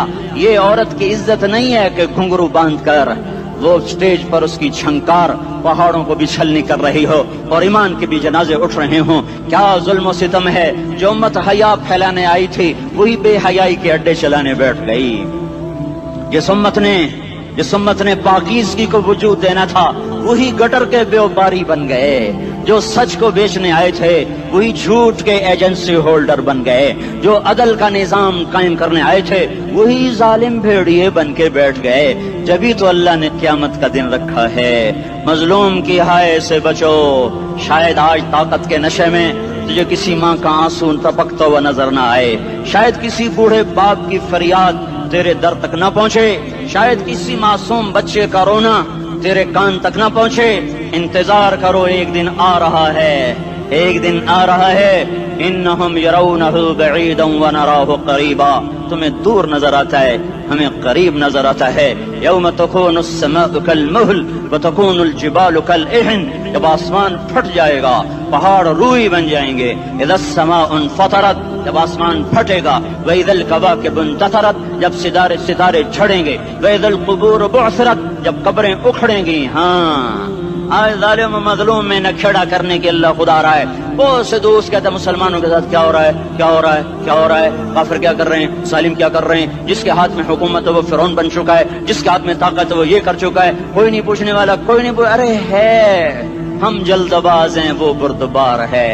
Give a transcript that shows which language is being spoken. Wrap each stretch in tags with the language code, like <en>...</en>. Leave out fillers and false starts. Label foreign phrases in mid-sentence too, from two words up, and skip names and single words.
<ur>یہ عورت کی عزت نہیں ہے کہ گھنگرو باندھ کر وہ اسٹیج پر اس کی چھنکار پہاڑوں کو بھی چھلنی کر رہی ہو اور ایمان کے بھی جنازے اٹھ رہے ہوں۔ کیا ظلم و ستم ہے، جو امت حیا پھیلانے آئی تھی وہی بے حیائی کے اڈے چلانے بیٹھ گئی۔ جس امت نے پاکیزگی کو وجود دینا تھا وہی گٹر کے بیوباری بن گئے۔ جو سچ کو بیچنے آئے تھے وہی جھوٹ کے</ur> <en>agency holder</en> <ur>بن گئے، جو عدل کا نظام قائم کرنے آئے تھے وہی ظالم بھیڑیے بن کے بیٹھ گئے. جبھی تو اللہ نے قیامت کا دن رکھا ہے۔ مظلوم کی ہائے سے بچو، شاید آج طاقت کے نشے میں تجھے کسی ماں کا آنسو ٹپکتا ہوا نظر نہ آئے، شاید کسی بوڑھے باپ کی فریاد تیرے در تک نہ پہنچے، شاید کسی معصوم بچے کا رونا تیرے کان تک نہ پہنچے. انتظار کرو، ایک دن آ رہا ہے، ایک دن آ رہا ہے.</ur> <ar>إنهم يرونه بعيداً ونراه قريباً,</ar> <ur>تمہیں دور نظر آتا ہے، ہمیں قریب نظر آتا ہے.</ur> <ar>يوم تكون السماء كالمهل وتكون الجبال كالعهن,</ar> <ur>جب آسمان پھٹ جائے گا پہاڑ روئی بن جائیں گے.</ur> <ar>إذا السماء انفطرت,</ar> <ur>جب آسمان پھٹے گا.</ur> <ar>وإذا الكواكب انتثرت,</ar> <ur>جب ستارے ستارے جھڑیں گے.</ur> <ar>وإذا القبور بعثرت,</ar> <ur>جب قبریں اکھڑیں گی. ہاں، آج ظالم مظلوم میں نکھیڑا کرنے کے اللہ خدا رہا ہے. بہت سے دوست کہتے ہیں مسلمانوں کے ساتھ کیا ہو رہا ہے، کیا ہو رہا ہے، کیا ہو رہا ہے، کافر کیا کر رہے ہیں، سالم کیا کر رہے ہیں. جس کے ہاتھ میں حکومت ہے وہ فرعون بن چکا ہے، جس کے ہاتھ میں طاقت ہے وہ یہ کر چکا ہے، کوئی نہیں پوچھنے والا، کوئی نہیں ارے ہے، ہم جلدباز ہیں، وہ بردبار ہے.</ur>